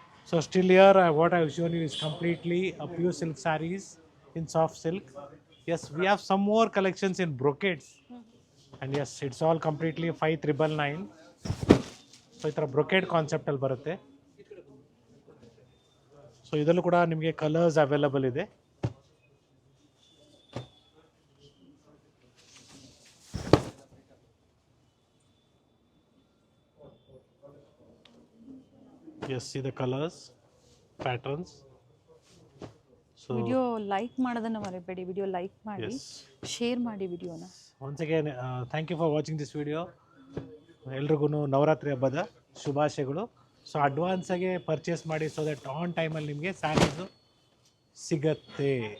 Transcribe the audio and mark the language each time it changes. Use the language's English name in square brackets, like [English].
[English] So still here what I have shown you is completely a pure silk sarees in soft silk. Yes, we have some more collections in brocades. And yes, it's all completely 5999. [Kannada] So ಈ ಥರ brocade ಕಾನ್ಸೆಪ್ಟಲ್ಲಿ ಬರುತ್ತೆ. So ಇದರಲ್ಲೂ ಕೂಡ ನಿಮಗೆ colours available ಇದೆ. [English] Yes, see the colors, patterns. So [Kannada] video like ಮಾಡೋದನ್ನು ಮರಿಬೇಡಿ, video like ಮಾಡಿ, [English] yes, [Kannada] ಶೇರ್ ಮಾಡಿ ವಿಡಿಯೋನ. [English] once again thank you for watching this video. [Kannada] ಎಲ್ರಿಗೂ ನವರಾತ್ರಿ ಹಬ್ಬದ ಶುಭಾಶಯಗಳು. ಸೊ ಅಡ್ವಾನ್ಸ್ ಆಗಿ ಪರ್ಚೇಸ್ ಮಾಡಿ, ಸೊ ದಟ್ ಆನ್ ಟೈಮಲ್ಲಿ ನಿಮಗೆ ಸ್ಯಾರೀಸು ಸಿಗತ್ತೆ.